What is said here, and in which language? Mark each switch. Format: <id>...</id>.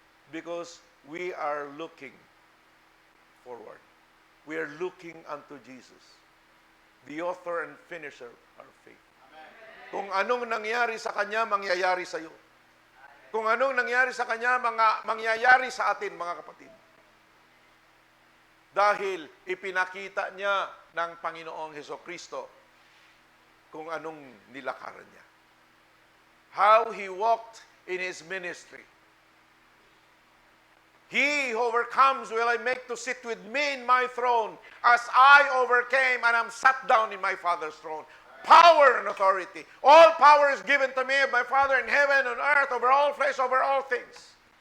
<en>Because we are looking forward. We are looking unto Jesus, the author and finisher of our faith.</en> <tl>Kung anong nangyari sa Kanya, mangyayari sa iyo. Kung anong nangyari sa Kanya, mangyayari sa atin, mga kapatid. Dahil ipinakita niya ng Panginoong Hesukristo kung anong nilakaran niya.</tl> <en>How He walked in His ministry. He who overcomes will I make to sit with me in my throne, as I overcame and am sat down in my Father's throne. Power and authority. All power is given to me of my Father in heaven and earth, over all flesh, over all things.</en>